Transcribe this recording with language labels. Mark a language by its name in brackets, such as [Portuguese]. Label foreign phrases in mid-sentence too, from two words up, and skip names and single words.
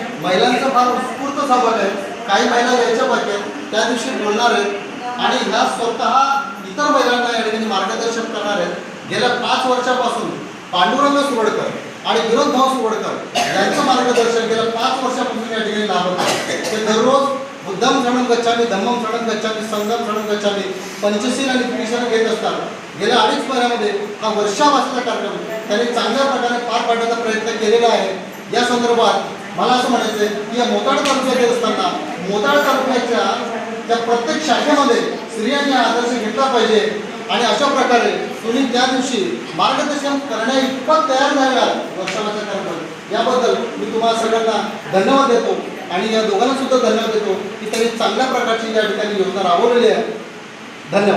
[Marathi] महिलांचा फार उत्स्फूर्त सहभाग आहे. काही महिला यायच्या बाकी आहेत, त्या दिवशी बोलणार आहेत आणि ह्या स्वतः इतर महिलांना या ठिकाणी मार्गदर्शन करणार आहेत. गेल्या 5 वर्षापासून पांडुरंग सुवडकर आणि विनोद भाऊ सुवडकर यांचं मार्गदर्शन गेल्या 5 वर्षापासून या ठिकाणी लाभत आहे. ते दररोज [Pali] बुद्धम शरणं गच्छामी, धम्मम शरणं गच्छामी, संघम शरणं गच्छामी, [Marathi] पंचशील आणि त्रिशरण घेत असतात. गेल्या 2.5 महिन्यामध्ये हा वर्षावासाचा कार्यक्रम त्यांनी चांगल्या प्रकारे पार पाडण्याचा प्रयत्न केलेला आहे. या संदर्भात मला असं म्हणायचं आहे की या मोताळ तालुक्यात येत असताना मोताळ तालुक्याच्या त्या प्रत्येक शाखेमध्ये स्त्रियांनी आदर्श घेतला पाहिजे आणि अशा प्रकारे तुम्ही त्या दिवशी मार्गदर्शन करण्या इतपत तयार झालेला वर्षावाचा कार्यक्रम याबद्दल मी तुम्हाला सगळ्यांना धन्यवाद देतो आणि या दोघांना सुद्धा धन्यवाद देतो की त्यांनी चांगल्या प्रकारची या ठिकाणी योजना राबवलेली आहे.